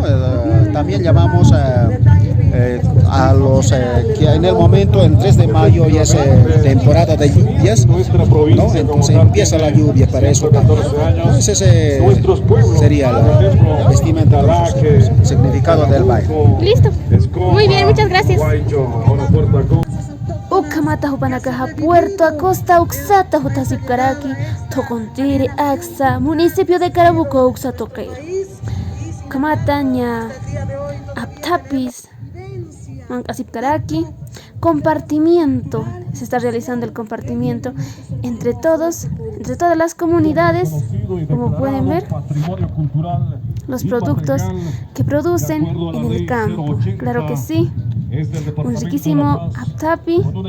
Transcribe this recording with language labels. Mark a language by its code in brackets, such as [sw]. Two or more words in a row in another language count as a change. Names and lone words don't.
[es] También llamamos a los que en el momento, en 3 de mayo ya es temporada de lluvias, ¿no? Entonces empieza la lluvia para eso. Entonces ese sería la vestimenta, el significado del baile. Listo. Muy bien, muchas gracias. Ucamata Hupanakaja, Puerto Acosta, Uxata, Jutasipcaraki, Tocontiri, Axa, municipio de Carabuco, Uxa Toqueiro. Camataña, Aptapis, Mancasipcaraki, compartimiento. Se está realizando el compartimiento entre todas las comunidades, como pueden ver, los productos que producen en el campo. Claro que sí. Un riquísimo aptapi.